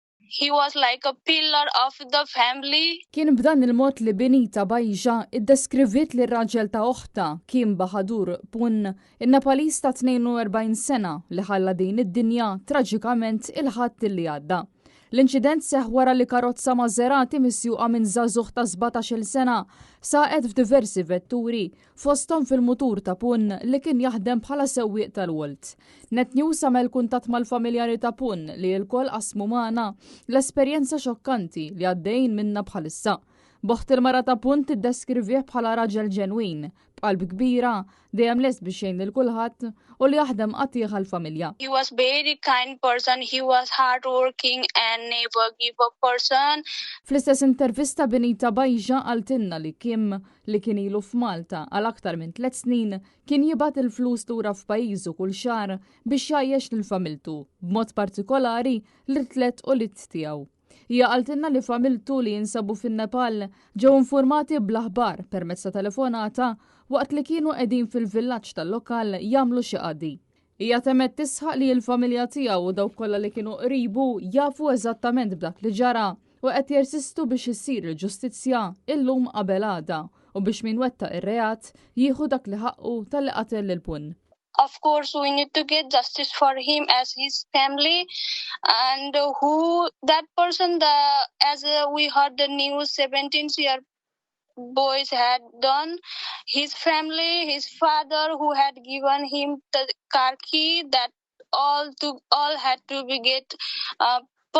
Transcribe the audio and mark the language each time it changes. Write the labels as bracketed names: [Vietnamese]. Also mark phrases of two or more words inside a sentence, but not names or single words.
[English] He was like a pillar of the family. [Maltese] Kien b'dan il-mod li Benita Bajja iddeskrivit li r-raġel ta' oħta Kim Bahadur Pun, in-Nepalista 42 sena li ħalla din id-dinja traġikament il-ħadd li għadda. L-inċident seħ wara li karozza Maserati misjuqa minn żagħżugħ ta' 17-il sena saqet f'diversi vetturi fosthom fil-mutur ta' Pun li kien jaħdem bħala sewwieq tal-Wolt. Net News għamel kuntatt mal-familjari ta' Pun li l-kol qasmu magħna l-esperjenza xokkanti li għaddejn minna bħalissa. Boħt il-mara ta' Pun tiddeskrivih bħala raġel ġenwin, b'qalb kbira, dejjem lest biex jgħin lil kulħadd u li jaħdem qatih għall-familja. [English] He was very kind person, he was hardworking and never give up person. [Maltese] Fl-istess intervista Benita Bajja għaltinna li Kim li kien ilu f'Malta għal aktar minn 3 snin kien jibgħat il-flus lura f'pajjiżu kull xahar biex jgħajjex lil familtu, b'mod partikolari l-tlet u l-itt tiegħu. Hija qaltilna li familtu li jinsabu fin-Nepal ġew informati bl-aħbar permezz ta' telefonata waqt li kienu qegħdin fil-villaġġ tal-lokal jagħmlu xi qadi. Hija temet tisħaq li l-familja tiegħu u dawk kollha li kienu qribu jafu eżattament b'dak li ġara u qed jersistu biex issir il-ġustizzja illum qabel għada u biex min wettaq ir-reat jieħu dak li ħaqqu tal-li qatel lil Pun. [English] Of course, we need to get justice for him as his family, and who that person, as we heard the news, 17-year boys had done. His family, his father, who had given him the car key, that all had to be get punished.